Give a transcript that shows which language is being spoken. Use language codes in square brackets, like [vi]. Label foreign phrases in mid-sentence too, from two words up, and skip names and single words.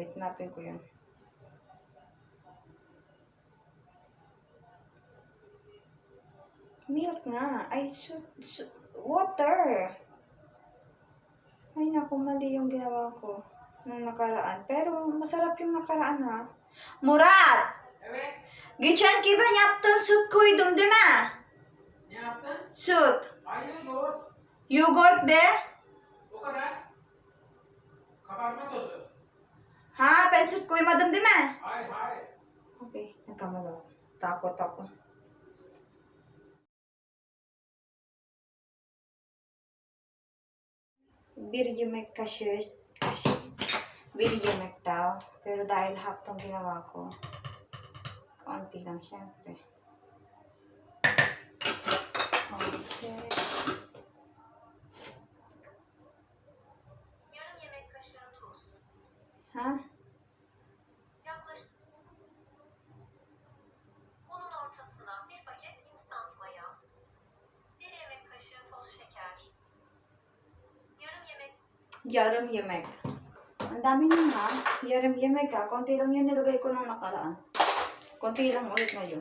[tl] Wait, napin ko yun. Milk nga. Ay, water. Ay, naku, mali yung ginawa ko nung nakaraan. Pero, masarap yung nakaraan, ha? [tr] Murat! Gichan ki ba yaptığın süt koydum değil mi? Ne yaptın? Süt. Hayır yoğurt. Yogurt be. O kadar. Kabartma tozu. Ha? Ben süt koymadım değil mi? Hayır hayır. [tl] Okay, nagkamali ako. Takot ako. [tr] Bir yemek kaşığı, bir yemek daw. [tl] Pero dahil half tong ginawa ko, konti lang syempre. Okay. [tr] Yarım yemek kaşığı tuz. Ha? Yaklaşık unun ortasına bir paket instant maya. Bir yemek kaşığı toz şeker. Yarım yemek. [tl] Ang dami nun ha. [tr] Yarım yemek ha. [tl] Konti lang yun nilagay ko nung nakaraan. Konti lang ulit ngayon.